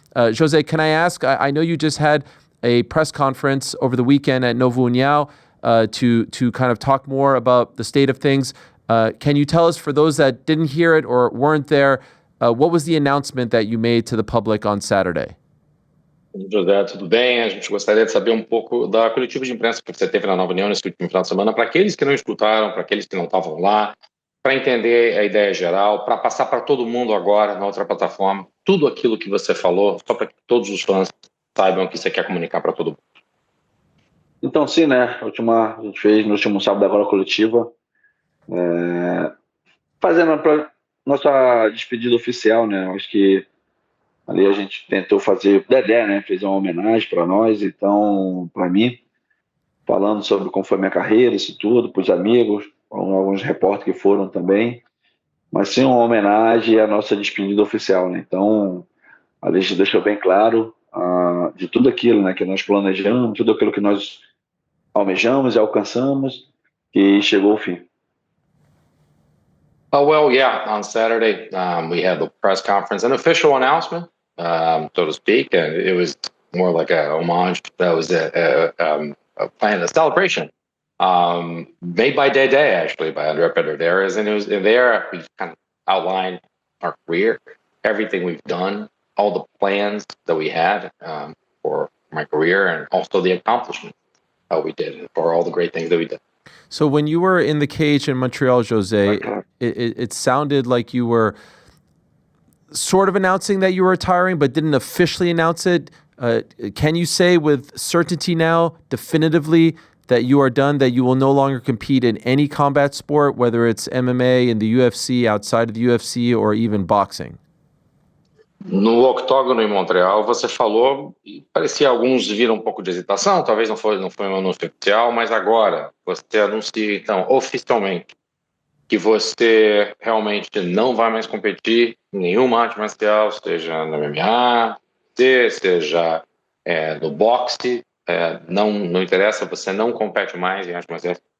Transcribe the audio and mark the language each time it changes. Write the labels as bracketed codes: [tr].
[en] Jose, can I ask, I know you just had a press conference over the weekend at Novo União to kind of talk more about the state of things. Can you tell us, for those that didn't hear it or weren't there, what was the announcement that you made to the public on Saturday? [pt] José, tudo bem? A gente gostaria de saber um pouco da coletiva de imprensa que você teve na Nova União nesse último final de semana, para aqueles que não escutaram, para aqueles que não estavam lá, para entender a ideia geral, para passar para todo mundo agora na outra plataforma, tudo aquilo que você falou, só para que todos os fãs saibam o que você quer comunicar para todo mundo. Então, sim, né? A gente fez no último sábado agora a coletiva, fazendo a nossa despedida oficial, né? Acho que ali a gente tentou fazer, Dedé, né, fez uma homenagem para nós, então, para mim, falando sobre como foi minha carreira, isso tudo, para os amigos, alguns repórteres que foram também, mas sim uma homenagem à nossa despedida oficial, né? Então, a gente deixou bem claro de tudo aquilo, né, que nós planejamos, tudo aquilo que nós almejamos e alcançamos, e chegou ao fim. [en] Well, yeah, on Saturday, we had the press conference, an official announcement, so to speak, and it was more like a homage. That was a celebration made by Dede, actually, by André Pederneiras, and it was there we kind of outlined our career, everything we've done, all the plans that we had for my career, and also the accomplishments that we did, for all the great things that we did. So when you were in the cage in Montreal, Jose, it sounded like you were sort of announcing that you were retiring, but didn't officially announce it. Can you say with certainty now, definitively, that you are done, that you will no longer compete in any combat sport, whether it's MMA, in the UFC, outside of the UFC, or even boxing? [pt] No octógono em Montreal, você falou, e parecia alguns viram um pouco de hesitação, talvez não foi um anúncio oficial, mas agora você anuncia, então, oficialmente, que você realmente não vai mais competir em nenhuma arte marcial, seja no MMA, seja no boxe, não interessa, você não compete mais em arte marcial?